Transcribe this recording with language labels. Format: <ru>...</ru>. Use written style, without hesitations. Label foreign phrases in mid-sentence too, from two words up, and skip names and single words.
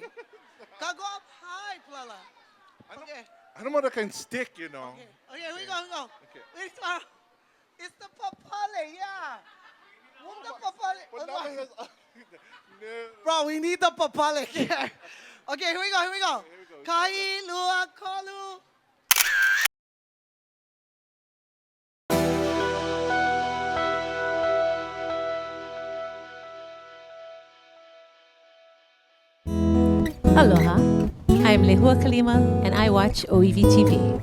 <en>Go up high, Plala. Okay. I don't want that kind of stick, you know. Okay, here we go. Okay. Wait, it's the papale, yeah. What's the papale? But now it has, no. Bro, we need the papale here. Okay, here we go. Here we go.</en> <haw>Kai, lua, kolu.</haw> <en>Aloha, I'm Lehua Kalima and I watch ʻŌiwi TV.</en>